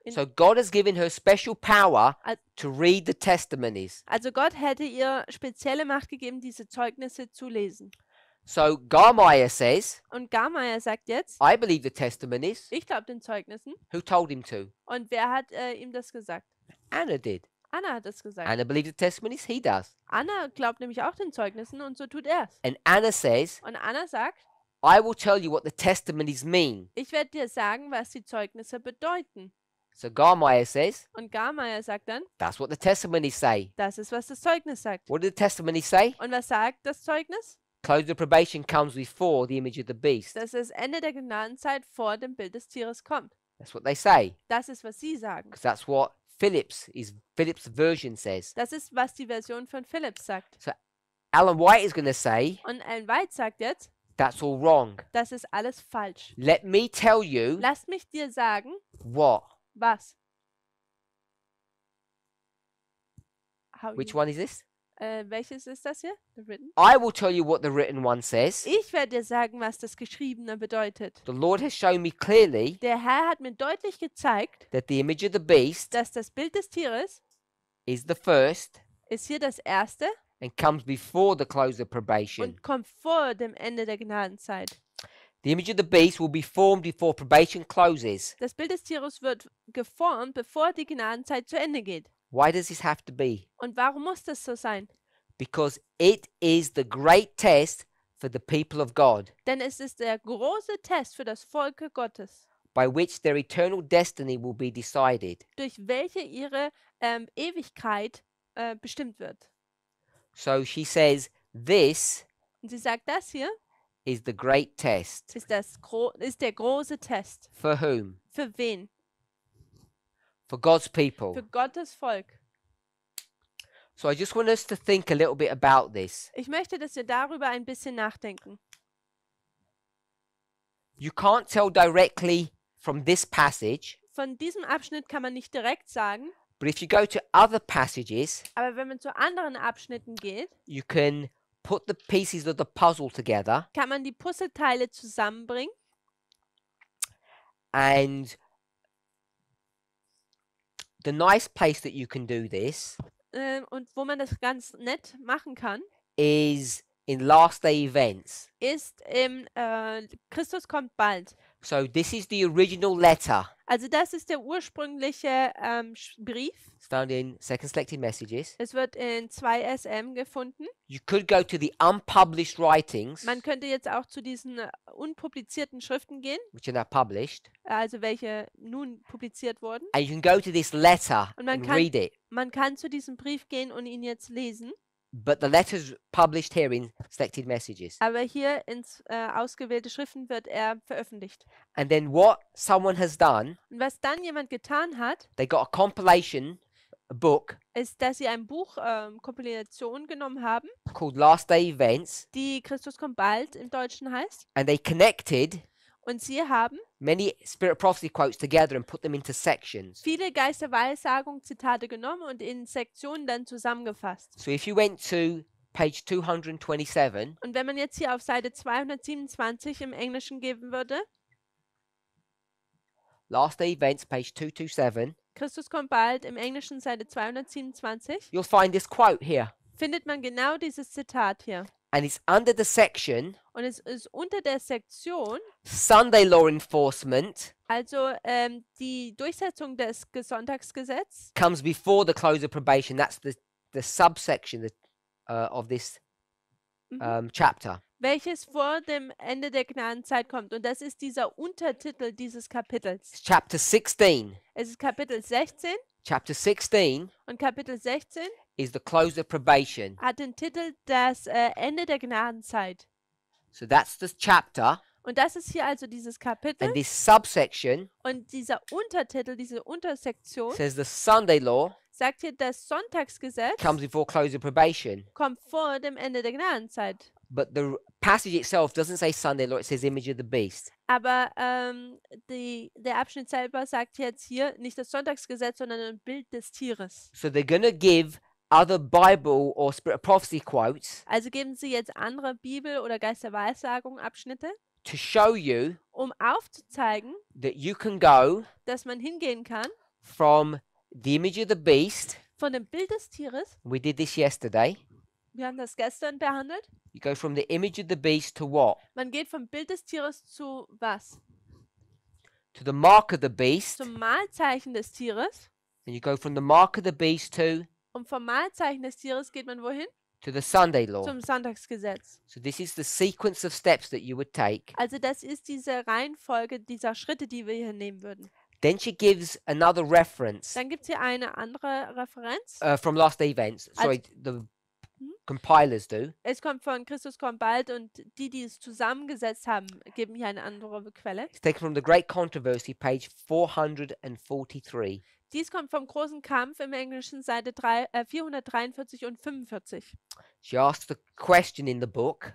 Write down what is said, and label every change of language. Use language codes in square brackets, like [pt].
[en] So God has given her special power Al- to read the testimonies. [de] Also Gott hätte ihr spezielle Macht gegeben, diese Zeugnisse zu lesen. [en] So Garmeyer says, [de] Und Garmeyer sagt jetzt, [en] I believe the testimonies. [de] ich glaube den Zeugnissen. [en] Who told him to? [de] Und wer hat ihm das gesagt? [en] Anna did. [de] Anna hat das gesagt. [en] Anna believes the testimonies. He does. [de] Anna glaubt nämlich auch den Zeugnissen und so tut er es. [en] And Anna says, [de] Und Anna sagt, [en] I will tell you what the testimonies mean. [de] ich werde dir sagen, was die Zeugnisse bedeuten. [en] So Garmeyer says, [de] Und Garmeyer sagt dann, [en] that's what the testimonies say. [de] das ist, was das Zeugnis sagt. [en] What did the testimonies say? [de] Und was sagt das Zeugnis? [en] Close of probation comes before the image of the beast. [de] Dass das Ende der Gnadenzeit vor dem Bild des Tieres kommt. [en] That's what they say. [de] Das ist, was sie sagen. [en] Because that's what Philip's version says. [de] Das ist, was die Version von Philips sagt. [en] Ellen White is going to say, [de] Und Ellen White sagt jetzt, [en] that's all wrong. [de] das ist alles falsch. [en] Let me tell you [de] Lass mich dir sagen, [en] what. [de] was. [en] Which one is this? [de] Welches ist das hier? [en] The written? I will tell you what the written one says. [de] Ich werde dir sagen, was das Geschriebene bedeutet. [en] The Lord has shown me clearly [de] Der Herr hat mir deutlich gezeigt, [en] that the image of the beast [de] dass das Bild des Tieres [en] is the first [de] ist hier das Erste [en] and comes before the close of probation. [de] und kommt vor dem Ende der Gnadenzeit. [en] The image of the beast will be formed before probation closes. [de] Das Bild des Tieres wird geformt, bevor die Gnadenzeit zu Ende geht. [en] Why does this have to be? [de] Und warum muss das so sein? [en] Because it is the great test for the people of God, [de] Denn es ist der große Test für das Volk Gottes, [en] by which their eternal destiny will be decided. [de] durch welche ihre Ewigkeit bestimmt wird. [en] So she says, this [de] Und sie sagt, das hier [en] is the great test. [de] ist der große Test. [en] For whom? [de] Für wen? [en] For God's people. [de] Für Gottes Volk. [en] So I just want us to think a little bit about this. [de] Ich möchte, dass wir darüber ein bisschen nachdenken. [en] You can't tell directly from this passage, [de] Von diesem Abschnitt kann man nicht direkt sagen, [en] but if you go to other passages, [de] aber wenn man zu anderen Abschnitten geht, [en] you can put the pieces of the puzzle together, [de] kann man die Puzzleteile zusammenbringen. [en] and the nice place that you can do this [de] Und wo man das ganz nett machen kann, [en] is in last day events. [de] ist im Christus kommt bald. [en] So this is the original letter. [de] Also das ist der ursprüngliche Brief. [en] It's found in Second Selected Messages. [de] Es wird in 2 SM gefunden. [en] You could go to the unpublished writings, [de] Man könnte jetzt auch zu diesen unpublizierten Schriften gehen, [en] which are now published, [de] also welche nun publiziert wurden. [en] and you can go to this letter [de] Und man [en] and [de] kann- [en] read it. [de] Man kann zu diesem Brief gehen und ihn jetzt lesen, [en] But the letter's published here in Selected Messages. [de] aber hier ins ausgewählte Schriften wird er veröffentlicht. [en] And then what someone has done, [de] Und was dann jemand getan hat, [en] they got a compilation, a book [de] ist, dass sie ein Buch Kompilation genommen haben, [en] called Last Day Events, [de] die Christus kommt bald im Deutschen heißt. [en] and they connected [de] Und sie haben [en] many spirit of prophecy quotes together and put them into sections. [de] viele Geisterweissagung-Zitate genommen und in Sektionen dann zusammengefasst. [en] So if you went to page 227, [de] Und wenn man jetzt hier auf Seite 227 im Englischen geben würde, [en] last day events, page 227, [de] Christus kommt bald, im Englischen Seite 227, [en] you'll find this quote here. [de] findet man genau dieses Zitat hier. [en] And it's under the section [de] Und es ist unter der Sektion, [en] Sunday Law Enforcement [de] also die Durchsetzung des Sonntagsgesetzes, [en] comes before the close of probation. That's the subsection of this chapter. [de] welches vor dem Ende der Gnadenzeit kommt. Und das ist dieser Untertitel dieses Kapitels. [en] It's chapter 16. [de] Es ist Kapitel 16 [en] Chapter 16 [de] und Kapitel 16 [en] is the close of probation. [de] hat den Titel Das Ende der Gnadenzeit. [en] So that's the chapter. [de] Und das ist hier also dieses Kapitel. [en] And this subsection [de] Und dieser Untertitel, diese Untersektion, [en] says the Sunday law [de] sagt hier, das Sonntagsgesetz [en] comes before close of probation. [de] kommt vor dem Ende der Gnadenzeit. [en] But the passage itself doesn't say Sunday law, it says image of the beast. [de] Aber der Abschnitt selber sagt jetzt hier nicht das Sonntagsgesetz, sondern ein Bild des Tieres. [en] So they're going to give other Bible or spirit of prophecy quotes [de] Also geben sie jetzt andere Bibel- oder Geisterweissagung-Abschnitte, [en] to show you [de] um aufzuzeigen, [en] that you can go [de] dass man hingehen kann [en] from the image of the beast. [de] von dem Bild des Tieres. [en] We did this yesterday. [de] Wir haben das gestern behandelt. [en] You go from the image of the beast to what? [de] Man geht vom Bild des Tieres zu was? [en] To the mark of the beast. [de] Zum Mahlzeichen des Tieres. [en] And you go from the mark of the beast [de] Und vom Mahlzeichen des Tieres geht man wohin? [en] to the Sunday law. [de] Zum Sonntagsgesetz. [en] So this is the sequence of steps that you would take. [de] Also das ist diese Reihenfolge dieser Schritte, die wir hier nehmen würden. [en] Then she gives another reference [de] Dann gibt es hier eine andere Referenz. [en] from last day events. Sorry, the compilers do. [de] Es kommt von Christus kommt bald und die es zusammengesetzt haben, geben hier eine andere Quelle. [en] It's taken from the Great Controversy, page 443. [de] Dies kommt vom großen Kampf im Englischen, Seite 443 und 45. [en] She asks the question in the book,